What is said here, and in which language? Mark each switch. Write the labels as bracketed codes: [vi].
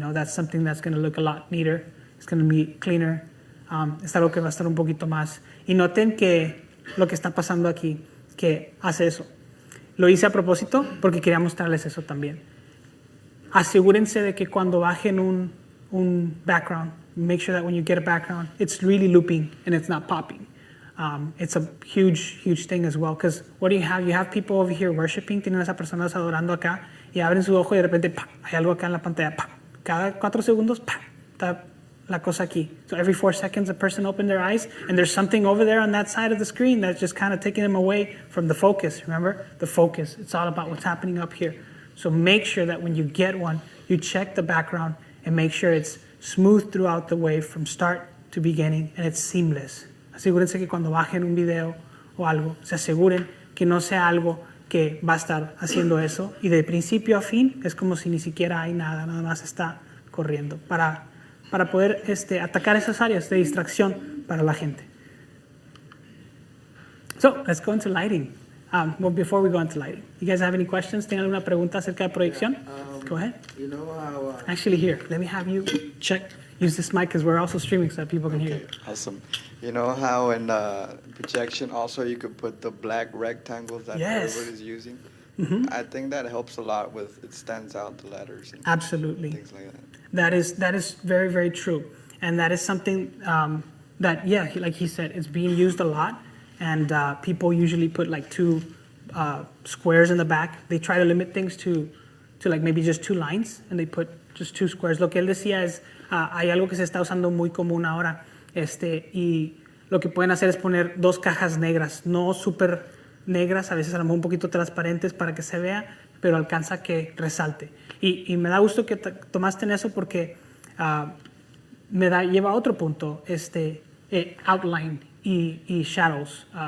[en] That's something that's going to look a lot neater. It's going to be cleaner. [es] Es algo que va a estar un poquito más. Y noten que lo que está pasando aquí, que hace eso. Lo hice a propósito porque quería mostrarles eso también. Asegúrense de que cuando bajen un background, [en] make sure that when you get a background, it's really looping and it's not popping. It's a huge thing as well, because what do you have? You have people over here worshiping, [es] tienen a esas personas adorando acá y abren su ojo y de repente ¡pah! Hay algo acá en la pantalla. ¡Pah! Cada 4 segundos ¡pah! Está la cosa aquí. [en] So every 4 seconds a person opens their eyes and there's something over there on that side of the screen that's just kind of taking them away from the focus. Remember? The focus. It's all about what's happening up here. So make sure that when you get one, you check the background and make sure it's smooth throughout the way from start to beginning and it's seamless. Asegúrense que cuando bajen un video o algo, se aseguren que no sea algo que va a estar haciendo eso y de principio a fin es como si ni siquiera hay nada más está corriendo para poder atacar esas áreas de distracción para la gente. So, let's go into lighting. Well, before we go into lighting, you guys have any questions? [es] ¿Tienen alguna pregunta acerca de proyección? [en] Go ahead. You know how... Actually, here, let me have you use this mic because we're also streaming so that people can hear you. Awesome. You know how in projection also you could put the black rectangles that everybody's using? Mm-hmm. I think that helps a lot with, it stands out the letters. And Absolutely. things like that. That is very, very true. And that is something that, like he said, it's being used a lot. And people usually put like 2 squares in the back. They try to limit things to like maybe just 2 lines, and they put just 2 squares. [es] Lo que él decía es, hay algo que se está usando muy común ahora, y lo que pueden hacer es poner 2 cajas negras, no súper negras, a veces a lo mejor un poquito transparentes para que se vea, pero alcanza que resalte. Y me da gusto que tomaste en eso porque lleva a otro punto, outline y shadows.